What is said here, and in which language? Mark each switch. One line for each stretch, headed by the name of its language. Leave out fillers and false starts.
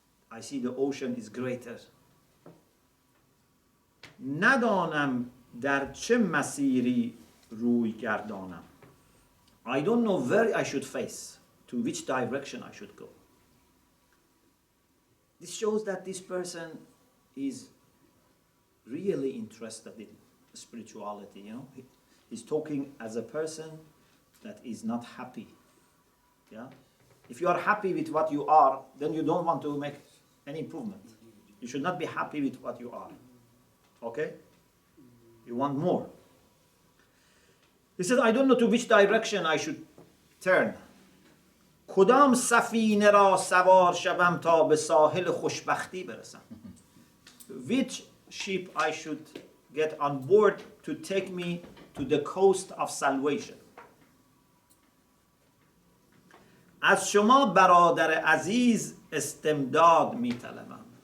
English: I see the ocean is greater.
Persian: ندانم در چه مسیری روی گردانم.
English: I don't know where I should face, to which direction I should go. This shows that this person is really interested in spirituality. He's talking as a person that is not happy. Yeah? If you are happy with what you are, then you don't want to make any improvement. You should not be happy with what you are. Okay? You want more. He said, I don't know to which direction I should turn.
Persian: کدام سفینه را سوار شوم تا به ساحل خوشبختی برسم.
English: Which ship I should get on board to take me to the coast of salvation.
Persian: از شما برادر عزیز استمداد می طلبم.